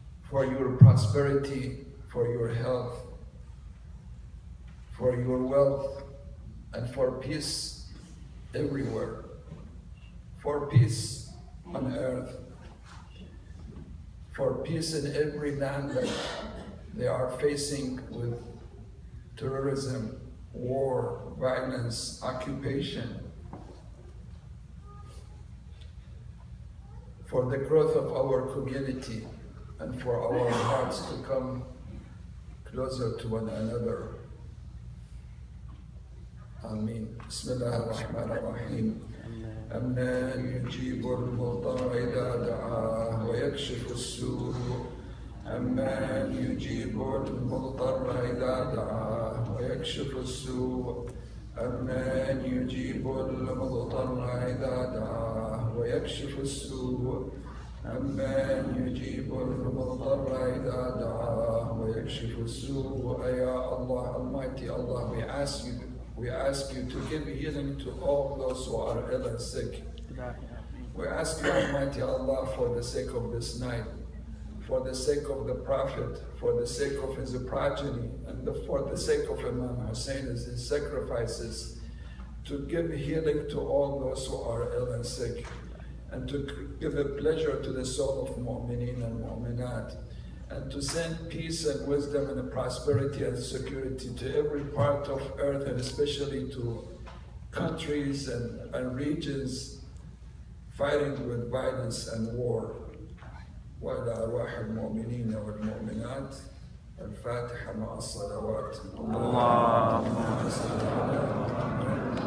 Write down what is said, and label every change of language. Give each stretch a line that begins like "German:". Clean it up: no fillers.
English: for your prosperity, for your health, for your wealth, and for peace everywhere, for peace on earth, for peace in every land that they are facing with terrorism, war, violence, occupation, for the growth of our community, and for our hearts to come closer to one another. Ameen. Bismillah ar-Rahman ar-Rahim.
Arabic: أمن يجيب المضطر إذا دعاه ويكشف السوء أمن يجيب المضطر إذا دعاه ويكشف السوء أمن يجيب المضطر إذا دعاه ويكشف السوء أمن يجيب المضطر إذا دعاه ويكشف السوء.
English: Ya Allah, Almighty Allah, we ask you to give healing to all those who are ill and sick. We ask you, Almighty Allah, for the sake of this night, for the sake of the Prophet, for the sake of his progeny, and for the sake of Imam Hussein as his sacrifices, to give healing to all those who are ill and sick, and to give a pleasure to the soul of mu'mineen and mu'minat, and to send peace and wisdom and prosperity and security to every part of earth, and especially to countries and regions fighting with violence and war.
Arabic: وإلى أرواح المؤمنين والمؤمنات الفاتحة مع الصلوات. اللهم صل على محمد